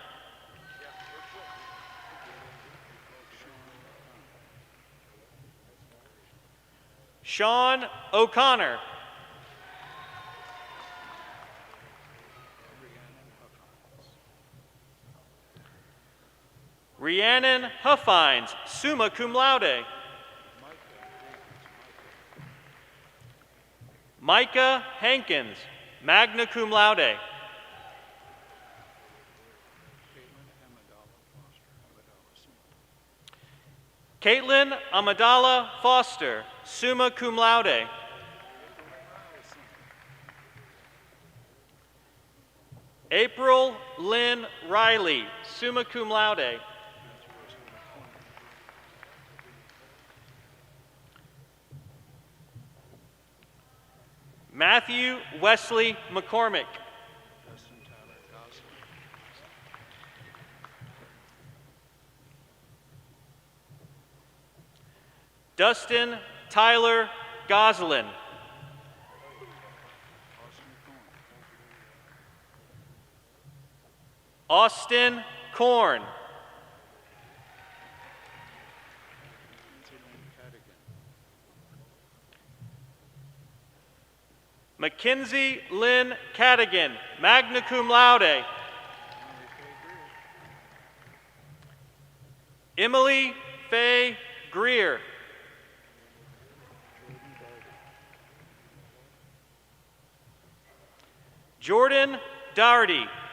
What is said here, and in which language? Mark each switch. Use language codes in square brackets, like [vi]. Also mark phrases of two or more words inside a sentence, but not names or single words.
[en] Sean O'Connor. Rhiannon Huffines, [la] summa cum laude. [en] Micah Hankins, [la] magna cum laude. [en] Caitlin Amadala Foster, [la] summa cum laude. [en] April Lynn Riley, [la] summa cum laude. [en] Matthew Wesley McCormick. Dustin Tyler Goslin. Austin Korn. Mackenzie Lynn Cadigan, [la] magna cum laude. [en] Emily Faye Greer. Jordan Doherty.